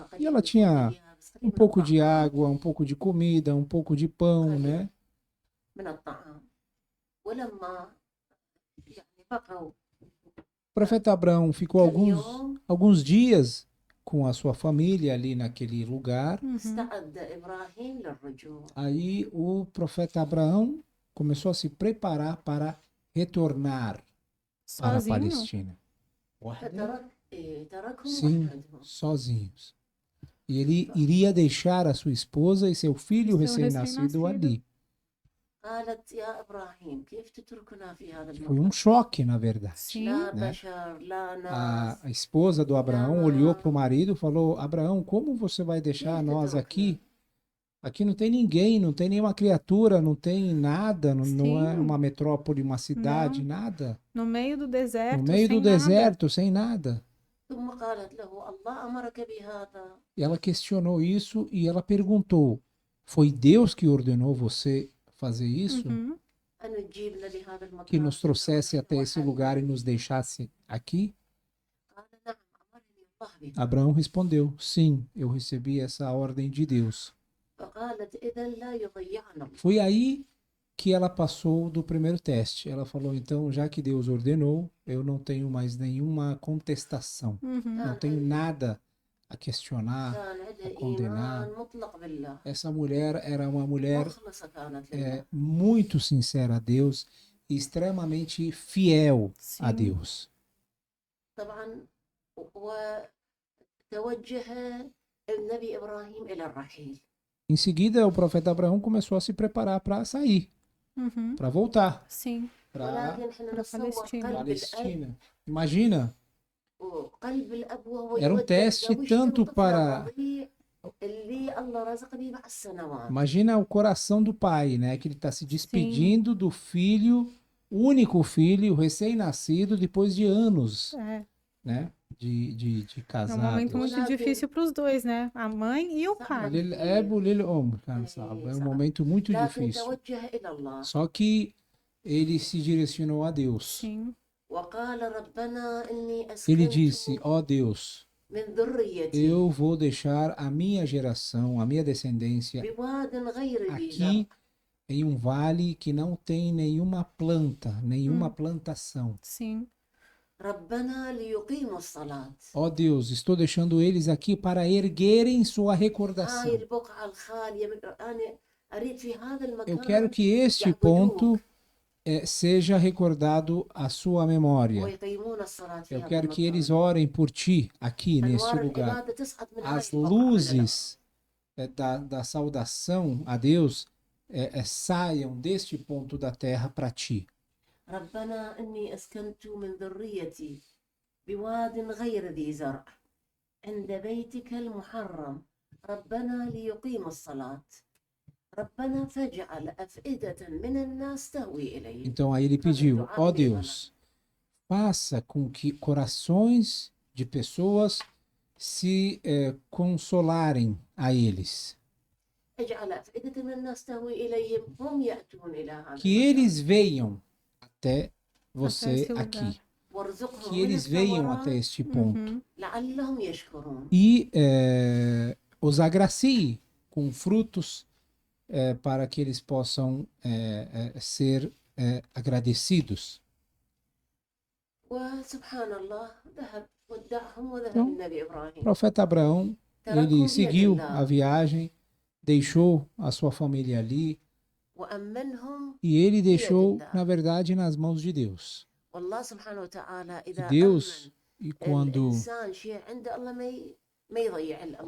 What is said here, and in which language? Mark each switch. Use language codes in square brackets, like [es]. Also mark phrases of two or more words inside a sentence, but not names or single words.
[pt] E [ar] قليل [pt] ela [ar] من [pt] tinha [ar] اليابس، قليل [pt] um [ar] من [pt] pouco de [ar] الطعام. [pt] água, um pouco de comida, um pouco de pão, né? [ar] من الطعام. ولما يعني بقوا [pt] O profeta Abraão ficou [ar] كم يوم [pt] alguns dias com a sua família ali naquele lugar. Uhum. [ar] استعد إبراهيم للرجوع. [pt] Aí o profeta Abraão começou a se preparar para retornar para a Sozinho? Palestina. [ar] تركهم [pt] Sim, [ar] وحدهم. [pt] sozinhos. E ele iria deixar a sua esposa e seu filho Seu recém-nascido recém-nascido. ali. [ar] قالت يا إبراهيم كيف تتركنا في هذا [pt] Foi um [ar] المكان؟ [pt] choque, na verdade. Sim. [ar] لا [pt] né? [ar] بشر لا ناس. [pt] A esposa do Abraão olhou para o marido e falou: Abraão, como você vai deixar nós aqui? Aqui não tem ninguém, não tem nenhuma criatura, não tem nada, não é Sim. uma metrópole, uma cidade, Não. nada. No meio do deserto, No meio sem do deserto, sem nada. [ar] ثم قالت له الله أمرك بهذا. [pt] E ela questionou isso e ela perguntou: foi Deus que ordenou você fazer isso? Uhum. [ar] أن تجيبنا لهذا المكان. [pt] Que nos trouxesse até esse lugar e nos deixasse aqui? [ar] قال نعم أمرني الله بهذا. [pt] Abraão respondeu: sim, eu recebi essa ordem de Deus. [ar] فقالت إذا لا يضيعنا الله. [pt] Foi aí que ela passou do primeiro teste. Ela falou: então, já que Deus ordenou, eu não tenho mais nenhuma contestação. Uhum. Não tenho nada a questionar. [ar] كان عندها [pt] condenar. [ar] إيمان مطلق بالله. [pt] Essa mulher era uma mulher [ar] مخلصة كانت لله. [pt] muito sincera a Deus e extremamente fiel a Sim. Deus. [ar] طبعا وتوجه النبي إبراهيم إلى الرحيل. [pt] Em seguida, o profeta Abraão começou a se preparar para sair, Uhum. para voltar Sim. para [ar] ولكن احنا [pt] para [ar] نتصور [pt] Palestina. [ar] قلب الأب [pt] Palestina. Imagina, [ar] وقلب الأب وهو [pt] era um [ar] يودع [pt] teste [ar] زوجته [pt] tanto [ar] وطفله [pt] para [ar] الرضيع اللي الله رزقني مع السنوات. [pt] Imagina o coração do pai, né? Que ele está se despedindo do filho, único filho, recém-nascido, depois de anos, É. né? De É um casados. momento muito Olá, difícil para os dois, né? A mãe e o pai. [ar] للأب وللأم كان صعب. [pt] É um momento muito [ar] لكن [pt] difícil. [ar] توجه إلى الله [pt] Só que ele se direcionou a Deus. Sim, [ar] وقال ربنا إني [pt] Ele [ar] أسكنت [pt] disse: ó Deus, [ar] من ذريتي [pt] eu vou deixar a minha geração, a minha descendência, [ar] بواد غير ذي زرع [pt] aqui em um vale que não tem nenhuma planta, nenhuma plantação. sim, [ar] ربنا ليقيموا الصلاة. [pt] Ó Deus, estou deixando eles aqui para erguerem sua [ar] هاي [pt] recordação. [ar] البقعة الخالية أنا أريد في هذا [pt] Eu quero [ar] المكان [pt] que este ponto seja recordado à sua memória. [ar] ويقيمون الصلاة في [pt] Eu [ar] هذا [pt] quero que eles [ar] المكان. [pt] orem por ti aqui neste [ar] أنوار [pt] lugar. [ar] العبادة تصعد من هاي [pt] As [ar] البقعة على [pt] luzes da saudação a Deus saiam deste ponto da terra para ti. [ar] ربنا إني أسكنت من ذريتي بواد غير ذي زرع عند بيتك المحرم ربنا ليقيموا الصلاة ربنا فاجعل أفئدة من الناس تهوي إليه. [pt] Então aí ele pediu: ó Deus, faça com que corações de pessoas se consolarem a eles. [ar] اجعل أفئدة من الناس تهوي إليهم هم يأتون إلى هذا [pt] Que eles venham até você esse lugar. aqui. [ar] وارزقهم [pt] Que [ar] من [pt] eles venham [ar] الثمرات [pt] até este ponto. Uhum. [ar] لعلهم يشكرون. [pt] E os agracie com frutos para que eles possam ser agradecidos. [ar] وسبحان الله ذهب ودعهم وذهب [pt] Então, [ar] النبي [pt] O [ar] إبراهيم [pt] profeta Abraão, [ar] تركهم [pt] ele [ar] بيد [pt] seguiu [ar] الله [pt] a viagem, deixou a sua família ali [ar] وأمنهم. [pt] e ele deixou, [ar] الله. [pt] na verdade, nas mãos de Deus. [ar] والله سبحانه وتعالى إذا [pt] Deus, [ar] أمن [pt] e quando [ar] الإنسان شيء عند الله ما يضيع الأمانة.